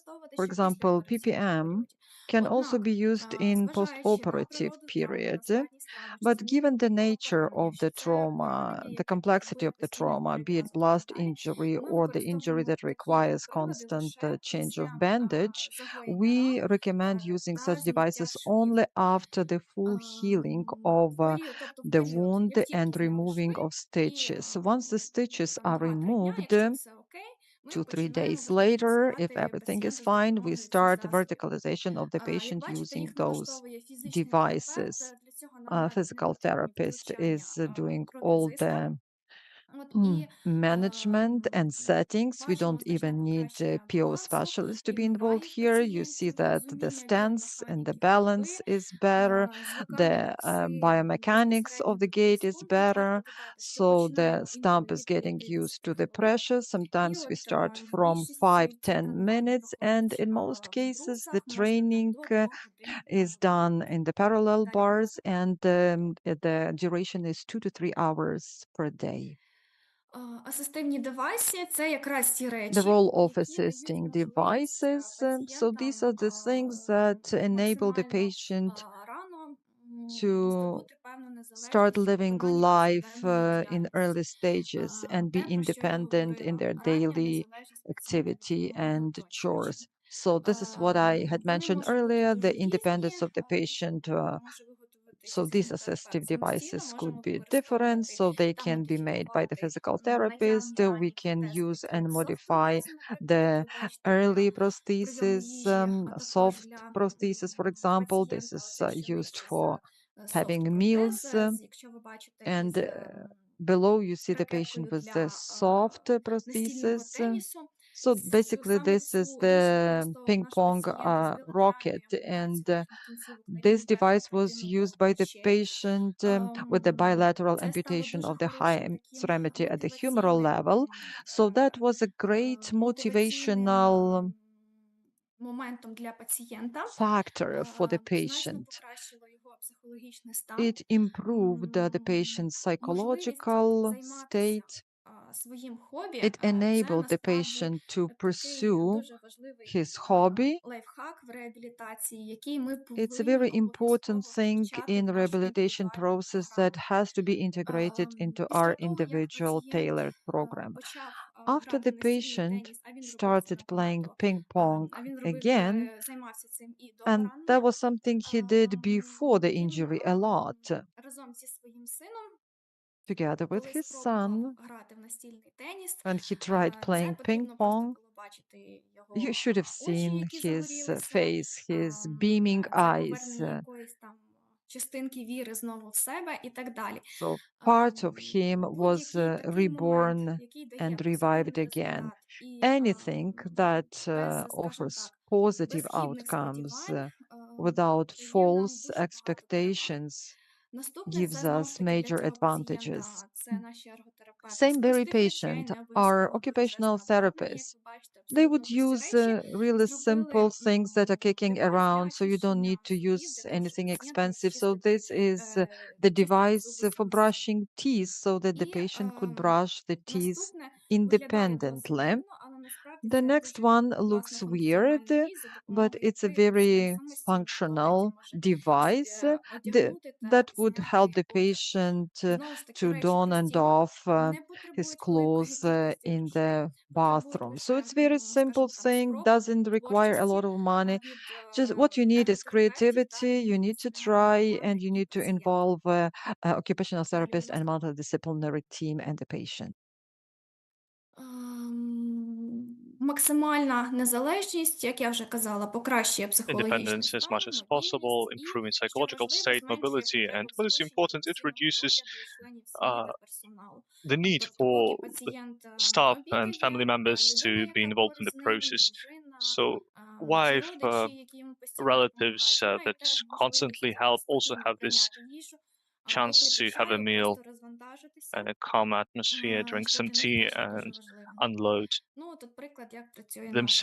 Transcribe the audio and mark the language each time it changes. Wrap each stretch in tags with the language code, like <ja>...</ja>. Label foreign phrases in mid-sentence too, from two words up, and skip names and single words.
<uk>використовувати</uk> <en>for</en> <uk>ще після</uk> <en>example,</en> <uk>операційному PPM періоді.</uk> <en>can also</en> <uk>Однак,</uk> <en>be used in</en> <uk>зважаючи на</uk> <en>post-operative</en> <uk>природу травми, на</uk> <en>period.</en> <uk>складність травми, чи</uk> <en>But</en> <uk>це</uk> <en>given the</en> <uk>мінне</uk> <en>nature</en> <uk>поранення,</uk> <en>of</en> <uk>чи</uk> <en>the</en> <uk>це</uk> <en>trauma,</en> <uk>поранення,</uk> <en>the</en> <uk>яке</uk> <en>complexity</en> <uk>потребує</uk> <en>of the</en> <uk>постійної</uk> <en>trauma, be it</en> <uk>перев'язки і так</uk> <en>blast</en> <uk>далі,</uk> <en>injury</en> <uk>ми</uk> <en>or the injury</en> <uk>використовуємо</uk> <en>that</en> <uk>такі</uk> <en>requires</en> <uk>прилади</uk> <en>constant</en> <uk>лише</uk> <en>change of</en> <uk>після</uk> <en>bandage,</en> <uk>загоєння</uk> <en>we</en> <uk>ран</uk> <en>recommend using</en> <uk>та</uk> <en>such</en> <uk>зняття</uk> <en>devices</en> <uk>швів.</uk> <en>only after the full healing of</en> <uk>Тобто в</uk> <en>the</en> <uk>період,</uk> <en>wound</en> <uk>як тільки</uk> <en>and</en> <uk>зняли</uk> <en>removing</en> <uk>шви,</uk> <en>of</en> <uk>і</uk> <en>stitches. Once the stitches</en> <uk>там</uk> <en>are</en> <uk>2-3 дня,</uk> <en>removed,</en> <uk>якщо все окей, ми 2-3 починаємо</uk> <en>days later, if</en> <uk>вертикалізувати</uk> <en>everything is</en> <uk>пацієнта з</uk> <en>fine, we</en> <uk>допомогою цих</uk> <en>start</en> <uk>засобів.</uk> <en>verticalization of the</en> <uk>Як</uk> <en>patient</en> <uk>бачите,</uk> <en>using</en> <uk>їх</uk> <en>those</en> <uk>налаштовує фізичний терапевт.</uk> <en>devices.</en> <uk>Для цього нам навіть не</uk> <en>Physical</en> <uk>потрібні</uk> <en>therapist</en> <uk>втручання</uk> <en>is doing all</en> <uk>протезиста.</uk> <en>the</en> <uk>І</uk> <en>management and settings. We</en> <uk>бачимо</uk> <en>don't</en> <uk>значне</uk> <en>even need a</en> <uk>покращення PO балансу,</uk> <en>specialist to be involved</en> <uk>рівноправ'я в</uk> <en>here. You see</en> <uk>пацієнтів,</uk> <en>that the</en> <uk>розуміння</uk> <en>stance and the</en> <uk>біомеханіки</uk> <en>balance</en> <uk>ходьби,</uk> <en>is better,</en> <uk>звикання</uk> <en>the</en> <uk>до кси</uk> <en>biomechanics</en> <uk>безпосередньо</uk> <en>of the</en> <uk>до</uk> <en>gait is</en> <uk>тиску. І варто</uk> <en>better.</en> <uk>додати, що</uk> <en>So the</en> <uk>починаємо</uk> <en>stump</en> <uk>інколи</uk> <en>is</en> <uk>від</uk> <en>getting</en> <uk>50</uk> <en>used to the</en> <uk>хвилин.</uk> <en>pressure.</en> <uk>І</uk> <en>Sometimes we</en> <uk>от</uk> <en>start</en> <uk>в</uk> <en>from</en> <uk>більшості</uk> <en>5-10</en> <uk>тренувань</uk> <en>minutes, and</en> <uk>проходить</uk> <en>in most</en> <uk>в</uk> <en>cases, the</en> <uk>брусах, можна там</uk> <en>training</en> <uk>до 2 годин</uk> <en>is done in the parallel</en> <uk>Далі, будь</uk> <en>bars,</en> <uk>ласка.</uk> <en>and the duration is 2 to 3 hours per day.</en> <uk>Асистивні девайси – це якраз ті</uk> <en>The</en> <uk>речі,</uk> <en>role of</en> <uk>які дають</uk> <en>assisting</en> <uk>можливість</uk> <en>devices. So these are</en> <uk>пацієнтам</uk> <en>the things that enable the</en> <uk>максимально</uk> <en>patient</en> <uk>рано</uk> <en>to</en> <uk>здобути певну</uk> <en>start</en> <uk>незалежність у</uk> <en>living</en> <uk>виконанні</uk> <en>life</en> <uk>повсякденної</uk> <en>in</en> <uk>діяльності.</uk> <en>early stages and be</en> <uk>Те, про що я</uk> <en>independent in</en> <uk>говорила,</uk> <en>their</en> <uk>рання</uk> <en>daily</en> <uk>незалежність пацієнта від</uk> <en>activity</en> <uk>допомоги</uk> <en>and</en> <uk>оточуючих.</uk> <en>chores. So this is what I had</en> <uk>Вони</uk> <en>mentioned</en> <uk>можуть бути</uk> <en>earlier,</en> <uk>дуже</uk> <en>the</en> <uk>різні.</uk> <en>independence of the patient.</en> <uk>Його може виготовити</uk> <en>So these</en> <uk>фізичний терапевт</uk> <en>assistive</en> <uk>самостійно,</uk> <en>devices could</en> <uk>можемо</uk> <en>be different,</en> <uk>використовувати</uk> <en>so they</en> <uk>та</uk> <en>can be made by the</en> <uk>модифікувати</uk> <en>physical therapist.</en> <uk>наявні</uk> <en>We</en> <uk>ранні</uk> <en>can</en> <uk>протези,</uk> <en>use</en> <uk>такі</uk> <en>and</en> <uk>як</uk> <en>modify</en> <uk>софт-протези, наприклад,</uk> <en>the</en> <uk>які ви бачите для</uk> <en>early</en> <uk>прийому</uk> <en>prosthesis,</en> <uk>їжі, а також</uk> <en>soft</en> <uk>для</uk> <en>prosthesis, for example. This</en> <uk>пацієнта,</uk> <en>is</en> <uk>оце що</uk> <en>used</en> <uk>нижче</uk> <en>for</en> <uk>за</uk> <en>having</en> <uk>софт-протез,</uk> <en>meals.</en> <uk>якщо ви бачите,</uk> <en>And</en> <uk>із</uk> <en>below you see the patient</en> <uk>ракеткою</uk> <en>with the</en> <uk>для</uk> <en>soft</en> <uk>настільного</uk> <en>prosthesis.</en> <uk>тенісу.</uk> <en>So basically,</en> <uk>Саме</uk> <en>this is</en> <uk>цю річ</uk> <en>the</en> <uk>використовував</uk> <en>ping</en> <uk>наш</uk> <en>pong</en> <uk>пацієнт з</uk> <en>rocket,</en> <uk>білатеральною</uk> <en>and</en> <uk>ампутацією верхніх кінцівок на</uk> <en>this</en> <uk>рівні</uk> <en>device</en> <uk>верхніх</uk> <en>was</en> <uk>клітинного</uk> <en>used by the</en> <uk>площей.</uk> <en>patient with the bilateral</en> <uk>Це стало</uk> <en>amputation</en> <uk>дуже</uk> <en>of the high</en> <uk>хорошим таким</uk> <en>extremity at the humeral</en> <uk>мотиваційним</uk> <en>level. So that was a great</en> <uk>мотиваційним</uk> <en>motivational</en> <uk>моментом для пацієнта.</uk> <en>factor for the</en> <uk>Значно</uk> <en>patient.</en> <uk>покращило його психологічний стан.</uk> <en>It improved the patient's</en> <uk>Можливість</uk> <en>psychological</en> <uk>займатися</uk> <en>state.</en> <uk>своїм хобі</uk> <en>It</en> <uk>це</uk> <en>enabled the</en> <uk>насправді</uk> <en>patient to</en> <uk>такий</uk> <en>pursue</en> <uk>дуже важливий</uk> <en>his hobby.</en> <uk>лайфхак в реабілітації, який ми</uk> <en>It's a</en> <uk>повинні</uk> <en>very important</en> <uk>обов'язково</uk> <en>thing</en> <uk>включати</uk> <en>in</en> <uk>в нашу</uk> <en>rehabilitation</en> <uk>індивідуальну</uk> <en>process that</en> <uk>програму.</uk> <en>has to be integrated into</en> <uk>Після</uk> <en>our</en> <uk>того, як</uk> <en>individual</en> <uk>пацієнт</uk> <en>tailored program.</en> <uk>почав</uk> <en>After</en> <uk>грати</uk> <en>the</en> <uk>настільний</uk> <en>patient</en> <uk>теніс, а він робив це</uk> <en>started playing</en> <uk>набагато,</uk> <en>ping pong</en> <uk>він</uk> <en>again,</en> <uk>займався цим і до</uk> <en>and that</en> <uk>поранення,</uk> <en>was something he did before the</en> <uk>він</uk> <en>injury a lot,</en> <uk>разом зі своїм сином,</uk> <en>together with</en> <uk>коли</uk> <en>his</en> <uk>спробував</uk> <en>son,</en> <uk>грати в настільний теніс,</uk> <en>when he tried</en> <uk>це</uk> <en>playing ping</en> <uk>потрібно просто</uk> <en>pong.</en> <uk>було бачити</uk> <en>You</en> <uk>його</uk> <en>should have</en> <uk>очі,</uk> <en>seen</en> <uk>які</uk> <en>his</en> <uk>загорілися.</uk> <en>face, his beaming</en> <uk>Це</uk> <en>eyes.</en> <uk>повернення якоїсь там частинки віри знову в себе і так далі.</uk> <en>So part of him was</en> <uk>Будь-який такий момент,</uk> <en>reborn</en> <uk>який дає</uk> <en>and</en> <uk>позитивний</uk> <en>revived again.</en> <uk>результат і</uk> <en>Anything that</en> <uk>без, скажімо</uk> <en>offers</en> <uk>так,</uk> <en>positive</en> <uk>безхідних</uk> <en>outcomes</en> <uk>сподівань,</uk> <en>without</en> <uk>дає нам</uk> <en>false</en> <uk>дуже багато переваг.</uk> <en>expectations</en> <uk>Наступне</uk> <en>gives</en> <uk>це знову</uk> <en>us</en> <uk>ж таки для</uk> <en>major</en> <uk>цього</uk> <en>advantages.</en> <uk>пацієнта це наші ерготерапевти. З</uk> <en>Same very</en> <uk>простих речей</uk> <en>patient,</en> <uk>не</uk> <en>our</en> <uk>обов'язково</uk> <en>occupational</en> <uk>величезне обладнання, як</uk> <en>therapists,</en> <uk>ви бачите,</uk> <en>they</en> <uk>абсолютно</uk> <en>would</en> <uk>прості</uk> <en>use</en> <uk>речі</uk> <en>really</en> <uk>зробили</uk> <en>simple things that are kicking</en> <uk>девайс для</uk> <en>around, so you don't</en> <uk>очищення</uk> <en>need to</en> <uk>зубів,</uk> <en>use</en> <uk>для того, щоб</uk> <en>anything</en> <uk>пацієнт міг</uk> <en>expensive. So</en> <uk>чистити,</uk> <en>this is the</en> <uk>чистити</uk> <en>device</en> <uk>зуби</uk> <en>for</en> <uk>самостійно.</uk> <en>brushing teeth, so that the</en> <uk>І</uk> <en>patient could brush the teeth</en> <uk>наступне виглядає досить</uk> <en>independently.</en> <uk>дивно, але насправді</uk> <en>The</en> <uk>це</uk> <en>next</en> <uk>дуже</uk> <en>one</en> <uk>класна</uk> <en>looks weird,</en> <uk>функціональна річ, за</uk> <en>but</en> <uk>допомогою</uk> <en>it's a</en> <uk>якої пацієнт</uk> <en>very</en> <uk>самостійно в туалеті</uk> <en>functional</en> <uk>може</uk> <en>device</en> <uk>одягнути та</uk> <en>that would help</en> <uk>зняти</uk> <en>the</en> <uk>одяг.</uk> <en>patient</en> <uk>Знову ж таки,</uk> <en>to</en> <uk>речі</uk> <en>don and</en> <uk>прості,</uk> <en>off</en> <uk>не</uk> <en>his</en> <uk>потребують великої</uk> <en>clothes</en> <uk>кількості</uk> <en>in</en> <uk>грошей,</uk> <en>the</en> <uk>потребують</uk> <en>bathroom. So</en> <uk>лише,</uk> <en>it's very simple</en> <uk>скажімо так,</uk> <en>thing,</en> <uk>спроби,</uk> <en>doesn't require a</en> <uk>творчості</uk> <en>lot of money.</en> <uk>від</uk> <en>Just what you need is</en> <uk>ерготерапевтів та</uk> <en>creativity. You need to</en> <uk>мультидисциплінарної</uk> <en>try,</en> <uk>команди</uk> <en>and you</en> <uk>і</uk> <en>need to</en> <uk>пацієнта.</uk> <en>involve occupational</en> <uk>Далі,</uk> <en>therapist</en> <uk>будь</uk> <en>and</en> <uk>ласка.</uk> <en>multidisciplinary team and the patient.</en> <uk>Максимальна незалежність, як я вже казала, покращує психологічний</uk> <en>Independence as much</en> <uk>стан,</uk> <en>as possible,</en> <uk>мобільність і,</uk> <en>improving</en> <uk>що</uk> <en>psychological</en> <uk>важливо,</uk> <en>state,</en> <uk>зменшує</uk> <en>mobility, and</en> <uk>потребу в</uk> <en>what is</en> <uk>залученні</uk> <en>important, it</en> <uk>професійного</uk> <en>reduces</en> <uk>догляду членів сім'ї та персоналу.</uk> <en>the need</en> <uk>Тобто, поки</uk> <en>for the</en> <uk>пацієнт</uk> <en>staff and family</en> <uk>обідає,</uk> <en>members to</en> <uk>людина,</uk> <en>be</en> <uk>яка</uk> <en>involved in</en> <uk>поруч</uk> <en>the</en> <uk>з ним,</uk> <en>process.</en> <uk>дружина</uk> <en>So,</en> <uk>чи</uk> <en>wife,</en> <uk>родичі, які йому постійно</uk> <en>relatives</en> <uk>допомагають, має</uk> <en>that</en> <uk>теж</uk> <en>constantly</en> <uk>можливість</uk> <en>help also</en> <uk>спокійно</uk> <en>have this</en> <uk>прийняти їжу,</uk> <en>chance</en> <uk>попити</uk> <en>to have a</en> <uk>чаю,</uk> <en>meal</en> <uk>просто розвантажитися,</uk> <en>and a calm atmosphere, drink</en> <uk>що</uk> <en>some</en> <uk>для них</uk> <en>tea,</en> <uk>теж є дуже</uk> <en>and</en> <uk>важливим.</uk> <en>unload</en> <uk>Ну, тут приклад, як працює наш</uk>